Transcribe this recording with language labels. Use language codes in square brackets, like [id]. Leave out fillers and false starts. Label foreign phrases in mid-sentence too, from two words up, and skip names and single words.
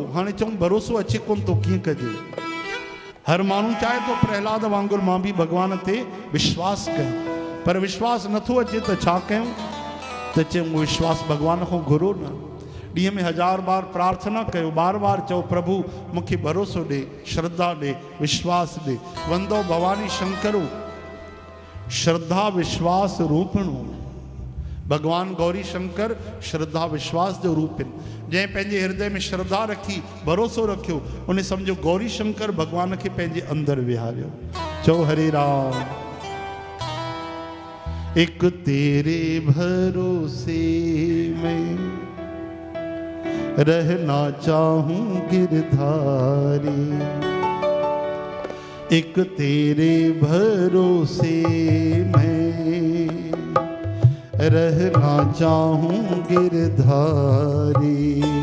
[sd] हाणे चऊं भरोसो अचे कोन थो, कीअं कजे? हर माण्हू चाहे थो प्रहलाद वांगुरु मां बि भॻवान ते विश्वास कयां, पर विश्वास नथो अचे त छा कयूं? त चऊं विश्वास भॻवान खां घुरो न। ॾींहं में 1000 बार प्रार्थना कयो, बार बार चओ प्रभु मूंखे भरोसो ॾे, श्रद्धा ॾे, विश्वास ॾे। [sa] वंदो भवानी शंकरो श्रद्धा विश्वास रूपणो। [sd] भगवान गौरी शंकर श्रद्धा विश्वास जो रूप आहिनि। जंहिं पंहिंजे हृदय में श्रद्धा रखी, भरोसो रखियो, उन सम्झो गौरी शंकर भगवान खे पंहिंजे अंदरि विहारियो। चओ हरे राम। [hi] एक तेरे भरोसे में रहना चाहूं गिरधारी, एक तेरे भरोसे में रहना चाहूं गिरधारी।